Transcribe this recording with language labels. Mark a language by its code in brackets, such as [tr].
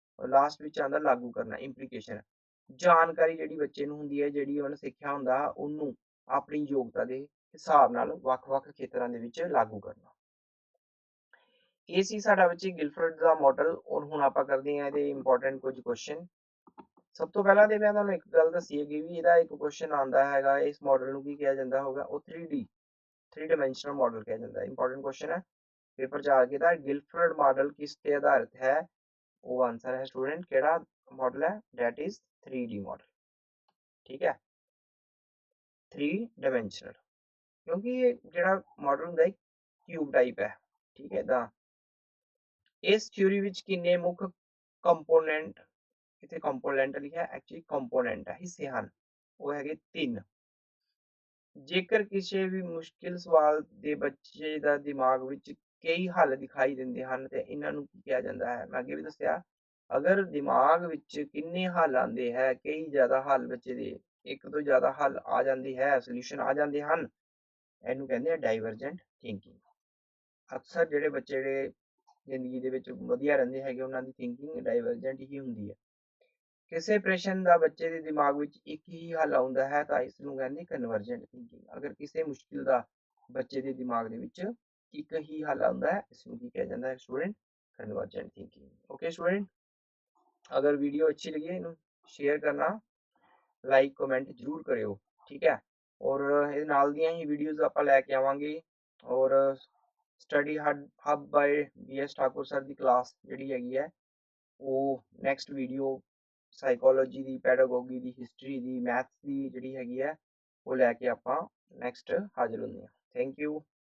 [pa] Last ਵਿੱਚ ਆਉਂਦਾ ਲਾਗੂ ਕਰਨਾ, ਇੰਪਲੀਕੇਸ਼ਨ। ਜਾਣਕਾਰੀ ਜਿਹੜੀ ਬੱਚੇ ਨੂੰ ਹੁੰਦੀ ਹੈ, ਜਿਹੜੀ ਉਹਨੇ ਸਿੱਖਿਆ ਹੁੰਦਾ, ਉਹਨੂੰ ਆਪਣੀ ਯੋਗਤਾ ਦੇ ਹਿਸਾਬ ਨਾਲ ਵੱਖ-ਵੱਖ ਖੇਤਰਾਂ ਦੇ ਵਿੱਚ ਲਾਗੂ ਕਰਨਾ। ਇਹ ਸੀ ਸਾਡਾ ਬੱਚੇ ਗਿਲਫਰਡ ਦਾ ਮਾਡਲ। ਔਰ ਹੁਣ ਆਪਾਂ ਕਰਦੇ ਹਾਂ ਇਹਦੇ ਇੰਪੋਰਟੈਂਟ ਕੁਝ ਕੁਐਸਚਨ। ਸਭ ਤੋਂ ਪਹਿਲਾਂ ਤੇ ਮੈਂ ਤੁਹਾਨੂੰ ਇੱਕ ਗੱਲ ਦੱਸੀ ਹੈਗੀ ਵੀ ਇਹਦਾ ਇੱਕ ਕੁਐਸਚਨ ਆਉਂਦਾ ਹੈਗਾ, ਇਸ ਮਾਡਲ ਨੂੰ ਕੀ ਕਿਹਾ ਜਾਂਦਾ ਹੋਗਾ, ਉਹ 3D 3 ਡਾਇਮੈਂਸ਼ਨਲ ਮਾਡਲ ਕਿਹਾ ਜਾਂਦਾ ਹੈ। [hi] ਇੰਪੋਰਟੈਂਟ ਕੁਐਸਚਨ ਹੈ, पेपर च आ गया था। गिलफर्ड मॉडल किस पे आधारित है? वो आंसर है स्टूडेंट केड़ा मॉडल है, डेट इज 3D मॉडल। ठीक है, 3 डायमेंशनल, क्योंकि ये जेड़ा मॉडल होंदा है क्यूब टाइप है। ठीक है दा इस थ्योरी विच किन्ने मुख्य कंपोनेंट, इथे कंपोनेंट लिखा है, एक्चुअली कंपोनेंट है, हिस्से ਹਨ ਉਹ ਹੈਗੇ 3। [pa] ਜੇਕਰ ਕਿਸੇ ਵੀ ਮੁਸ਼ਕਿਲ ਸਵਾਲ ਦੇ ਬੱਚੇ ਦਾ ਦਿਮਾਗ ਵਿੱਚ ਕਈ ਹੱਲ ਦਿਖਾਈ ਦਿੰਦੇ ਹਨ ਤੇ ਇਹਨਾਂ ਨੂੰ ਕੀ ਕਿਹਾ ਜਾਂਦਾ ਹੈ। ਮੈਂ ਅੱਗੇ ਵੀ ਦੱਸਿਆ, ਅਗਰ ਦਿਮਾਗ ਵਿੱਚ ਕਿੰਨੇ ਹੱਲ ਆਉਂਦੇ ਹੈ, ਕਈ ਜ਼ਿਆਦਾ ਹੱਲ ਬੱਚੇ ਦੇ, ਇੱਕ ਤੋਂ ਜ਼ਿਆਦਾ ਹੱਲ ਆ ਜਾਂਦੀ ਹੈ, ਸੋਲੂਸ਼ਨ ਆ ਜਾਂਦੇ ਹਨ, ਇਹਨੂੰ ਕਹਿੰਦੇ ਆ ਡਾਈਵਰਜੈਂਟ ਥਿੰਕਿੰਗ। ਅਕਸਰ ਜਿਹੜੇ ਬੱਚੇ ਜਿਹੜੇ ਜ਼ਿੰਦਗੀ ਦੇ ਵਿੱਚ ਵਧੀਆ ਰਹਿੰਦੇ ਹੈਗੇ, ਉਹਨਾਂ ਦੀ ਥਿੰਕਿੰਗ ਡਾਈਵਰਜੈਂਟ ਹੀ ਹੁੰਦੀ ਹੈ। ਕਿਸੇ ਪ੍ਰਸ਼ਨ ਦਾ ਬੱਚੇ ਦੇ ਦਿਮਾਗ ਵਿੱਚ ਇੱਕ ਹੀ ਹੱਲ ਆਉਂਦਾ ਹੈ ਤਾਂ ਇਸ ਨੂੰ ਕਹਿੰਦੇ ਕਨਵਰਜੈਂਟ ਥਿੰਕਿੰਗ। ਅਗਰ ਕਿਸੇ ਮੁਸ਼ਕਿਲ ਦਾ ਬੱਚੇ ਦੇ ਦਿਮਾਗ ਦੇ ਵਿੱਚ ਇੱਕ ਹੀ ਹੱਲ ਆਉਂਦਾ ਹੈ, ਇਸ ਨੂੰ ਕੀ ਕਿਹਾ ਜਾਂਦਾ ਹੈ student, convergent thinking. [hi] Okay student, अगर वीडियो अच्छी लगी है इन्हें शेयर करना, लाइक कमेंट जरूर करियो। [pa] ठीक है, और ਇਹ ਨਾਲ ਦੀਆਂ ਹੀ ਵੀਡੀਓਜ਼ ਆਪਾਂ ਲੈ ਕੇ ਆਵਾਂਗੇ। ਔਰ ਸਟੱਡੀ ਹੱਬ ਬਾਏ BS ਠਾਕੁਰ ਸਰ ਦੀ ਕਲਾਸ ਜਿਹੜੀ ਹੈਗੀ ਹੈ, ਉਹ ਨੈਕਸਟ ਵੀਡੀਓ ਸਾਈਕੋਲੋਜੀ ਦੀ, ਪੈਡਾਗੋਗੀ ਦੀ, ਹਿਸਟਰੀ ਦੀ, ਮੈਥਸ ਦੀ ਜਿਹੜੀ ਹੈਗੀ ਹੈ, ਉਹ ਲੈ ਕੇ ਆਪਾਂ ਨੈਕਸਟ ਹਾਜ਼ਰ ਹੁੰਦੇ ਹਾਂ। Thank you.